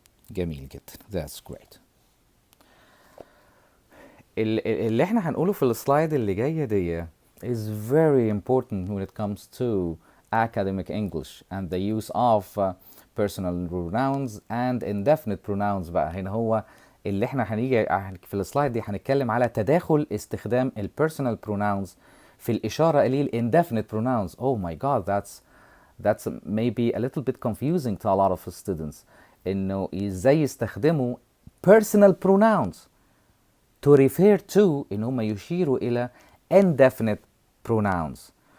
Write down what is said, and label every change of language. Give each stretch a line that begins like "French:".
Arabic: جميل جدا.
English: That's great.
Arabic: اللي احنا هنقوله في السلايد اللي جاية دي
English: is very important when it comes to academic English and the use of personal pronouns and indefinite pronouns.
Arabic: بقى هنا هو اللي احنا هنيجي في السلايد دي هنتكلم على تداخل استخدام ال personal pronouns في الإشارة إلى ال indefinite pronouns.
English: Oh my god, that's maybe a little bit confusing to a lot of students.
Arabic: إنه إزاي يستخدموا personal pronouns
English: to refer to
Arabic: إن هم يشيروا إلى indefinite pronouns.